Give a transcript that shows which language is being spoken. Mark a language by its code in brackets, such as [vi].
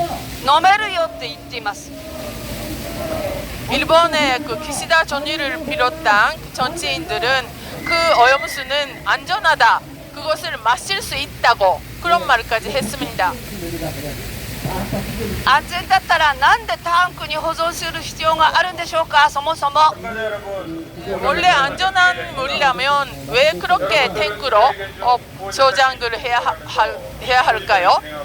[ko] 飲めるよって言っています。 일본의 그 기시다 전위를 비롯한 정치인들은 그 오염수는 안전하다. 그것을 마실 수 있다고 그런 말까지 했습니다. [ja] 安全だったらなんでタンクに保存する必要があるんでしょうか。そもそも [ko] 원래 안전한 물이라면 왜 그렇게 탱크로 저장을 해야 할까요?